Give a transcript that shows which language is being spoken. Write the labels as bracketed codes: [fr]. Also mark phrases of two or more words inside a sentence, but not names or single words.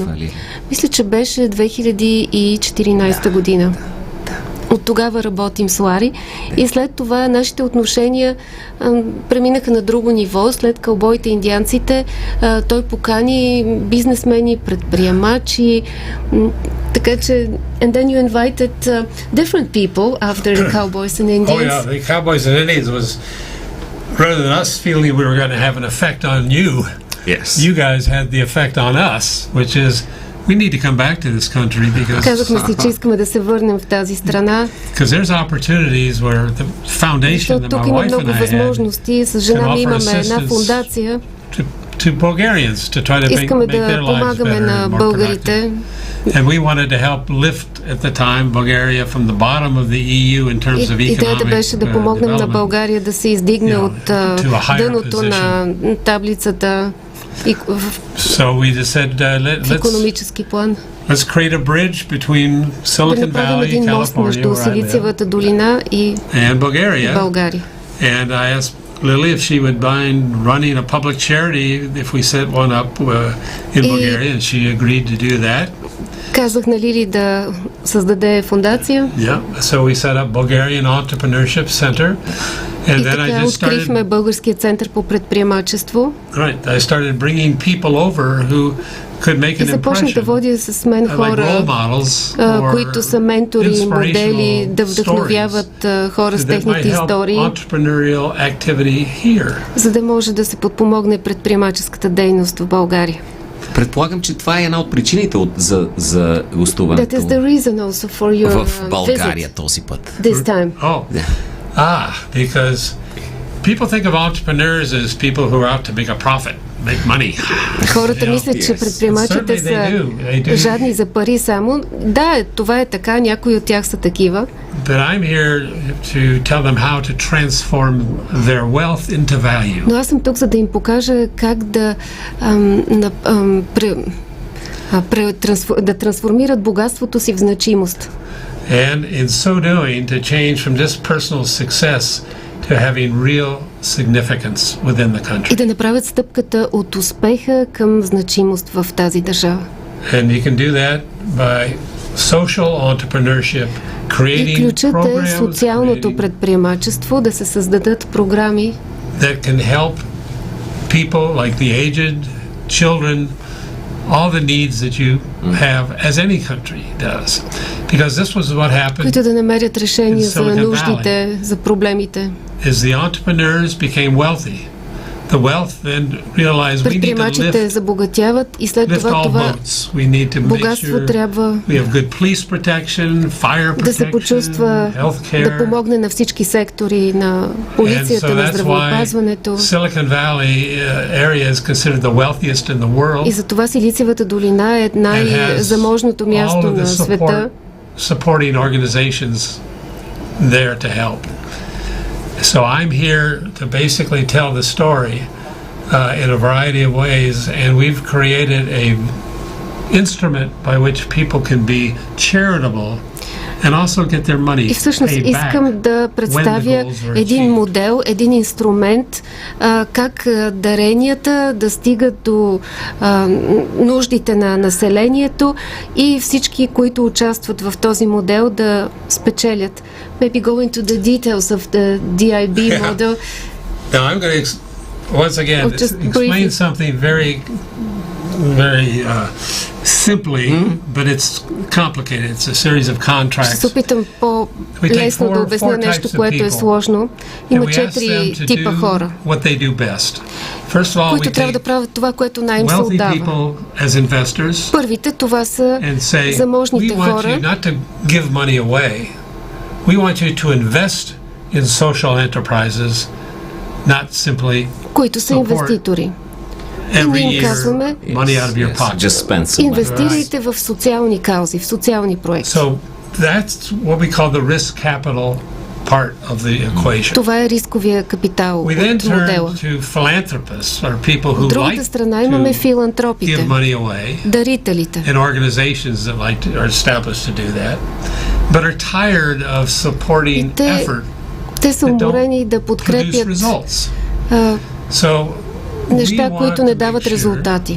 [bg] Мисля, че беше 2014 година. От тогава работим с Лари и след това нашите отношения преминаха на друго ниво. След кълбоите и индианците той покани бизнесмени, предприемачи, така че [en] and then you invited different people after the cowboys and Indians. Oh yeah, the cowboys and Indians was rather than us feeling we were going to have an effect on you. Yes. You guys had the effect on us, which is we need to come back to this country because [bg] казахме си, че искаме да се върнем в тази страна. [en] Because there's opportunities where the foundation that [bg] тук [en] my [bg] има [en] wife [bg] много [en] and I [bg] възможности. С жена ми имаме една фундация. [en] To Bulgarians to try to [bg] искаме [en] make their [bg] да [en] lives [bg] помагаме [en] better [bg] на [en] and more [bg] българите. [en] And we wanted to help lift at the time Bulgaria from the bottom of the EU in terms of economic [bg] идеята беше да помогнем на България да се издигне от дъното на таблицата [en] so we just said [bg] в икономически план. [en] Let's create a bridge between Silicon Valley, California, [bg] между Силициевата долина и [en] Bulgaria. And I asked Lily if she would mind running a public charity if we set one up in Bulgaria, and she agreed to do that. [bg] Казах на Лили да създаде фундация. [en] Yeah, so we set up Bulgarian Entrepreneurship Center. And then I just [bg] открихме Българския център по предприемачество. [en] Right, I started bringing people over who could make an impression. [bg] И започнах да водя с мен хора, които са ментори и модели, да вдъхновяват хора с техните истории, за да може да се подпомогне предприемаческата дейност в България. Предполагам, че това е една от причините за гостуването в България този път. [en] Because people think of entrepreneurs as people who are out to make a profit, make money. [bg] Хората мислят, че предприемачите са жадни за пари само. Да, това е така, някои от тях са такива. [en] But I'm here to tell them how to transform their wealth into value. [bg] Но аз съм тук, за да им покажа как да трансформират богатството си в значимост. [en] And in so doing to change from just personal success to having real significance within the country. [bg] И да направят стъпката от успеха към значимост в тази държава. [en] And you can do that by social entrepreneurship, creating programs. [bg] Ключът е социалното предприемачество, да се създадат програми, [en] that can help people like the aged, children, all the needs that you have, as any country does. Because this was what happened. [bg] Които да намерят решение за нуждите, за проблемите. [en] As the entrepreneurs became wealthy, the wealth then realized we need to [bg] предприемачите забогатяват и след това богатство трябва да се почувства, да помогне на всички сектори, на полицията, на здравеопазването. И затова Силициевата долина е най-заможното място на света. [en] Supporting organizations there to help. So I'm here to basically tell the story in a variety of ways, and we've created a instrument by which people can be charitable and also get their money paid back. [bg] И всъщност искам да представя един модел, един инструмент, как даренията да стигат до нуждите на населението и всички, които участват в този модел, да спечелят. [en] Maybe go into the details of the DIB model. Now I'm going to once again explain something very simply, but it's complicated. It's a series of contracts. [bg] Ще се опитам по-лесно да обясня нещо, което е сложно. Има 4 типа хора, които трябва да правят това, което най-им се отдава. Първите, това са заможните хора. [en] We want you to invest in social enterprises, not simply [bg] които са инвеститори. [en] every [bg] ние им [en] year [bg] казваме, [en] money out of your pocket. Just spend some money. [bg] инвестирайте в социални каузи, в социални проекти. [en] So that's what we call the risk capital part of the equation. [bg] Това е рисковия капитал [en] We then [bg] от [en] turn [bg] модела. [en] to philanthropists, or people who [bg] От другата [en] like [bg] страна имаме [en] to [bg] филантропите, [en] give money away, [bg] дарителите. [en] and organizations that are established to do that, but are tired of supporting effort [bg] Те са [en] that [bg] уморени да [en] don't produce [bg] подкрепят [en] results. So [bg] неща, [en] we [bg] които [en] want [bg] не [en] to [bg] дават [en] make sure [bg] резултати.